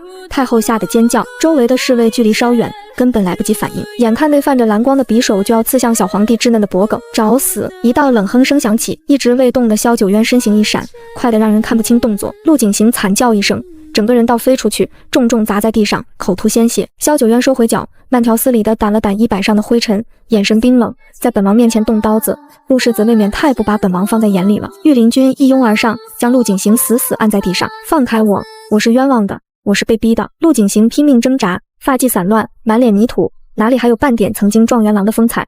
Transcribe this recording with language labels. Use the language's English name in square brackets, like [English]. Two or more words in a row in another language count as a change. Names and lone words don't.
[Chinese] 太后嚇得尖叫，周圍的侍衛距離稍遠，根本來不及反應。眼看那泛着藍光的匕首就要刺向小皇帝稚嫩的脖頸，找死！一道冷哼聲響起，一直未動的蕭九淵身形一閃，快得讓人看不清動作。陸景行慘叫一聲，整個人倒飛出去，重重砸在地上，口吐鮮血。蕭九淵收回腳，慢條斯理地掸了掸衣擺上的灰塵，眼神冰冷，在本王面前動刀子，陸世子未免太不把本王放在眼裡了。御林軍一擁而上，將陸景行死死按在地上。放開我！我是冤枉的，我是被逼的。陸景行拼命掙扎，髮髻散亂，滿臉泥土，哪裡還有半點曾經狀元郎的風采？